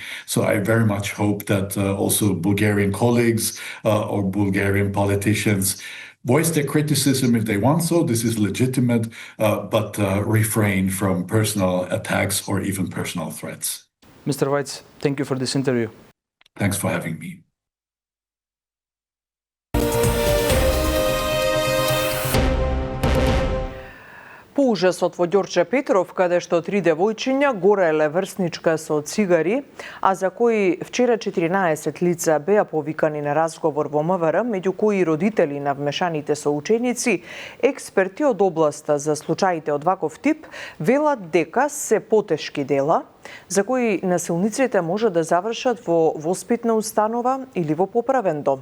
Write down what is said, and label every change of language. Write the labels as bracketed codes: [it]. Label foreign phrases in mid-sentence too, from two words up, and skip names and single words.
[en] So I very much hope that also Bulgarian colleagues or Bulgarian politicians voice their criticism if they want so. This is legitimate, but refrain from personal attacks or even personal threats. Mr. Weitz, thank you for this interview. Thanks for having me. [mk] По ужасот во Ѓорче Петров, каде што 3 девојчиња гореле врсничка со цигари, а за кои вчера 14 лица беа повикани на разговор во МВР, меѓу кои родители на вмешаните соученици, експерти од областа за случаите од ваков тип велат дека се потешки дела, за кои насилниците може да завршат во воспитна установа или во поправен дом.